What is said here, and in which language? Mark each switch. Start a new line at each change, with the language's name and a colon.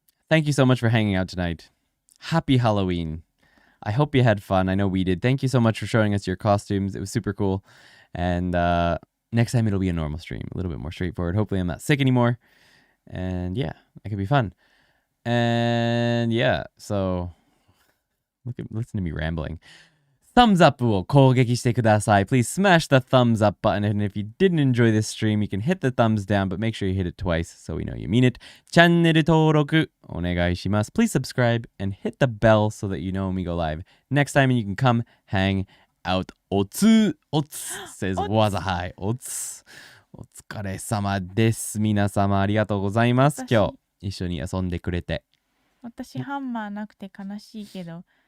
English: Thank you so much for hanging out tonight. Happy Halloween. I hope you had fun. I know we did. Thank you so much for showing us your costumes. It was super cool. And next time it'll be a normal stream, a little bit more straightforward. Hopefully I'm not sick anymore. And yeah, it could be fun. And yeah, so listen to me rambling. Thumbs up
Japanese: を攻撃してください.
English: Please smash the thumbs up button. And if you didn't enjoy this stream, you can hit the thumbs down, but make sure you hit it twice so we know you mean it.
Japanese: チャンネル登録お願いします.
English: Please subscribe and hit the bell so that you know when we go live next time and you can come hang out.
Japanese: おつ says わざはい。お疲れ様です。皆様ありがとうございます。今日一緒に遊んでくれて。私ハンマーなくて悲しいけど、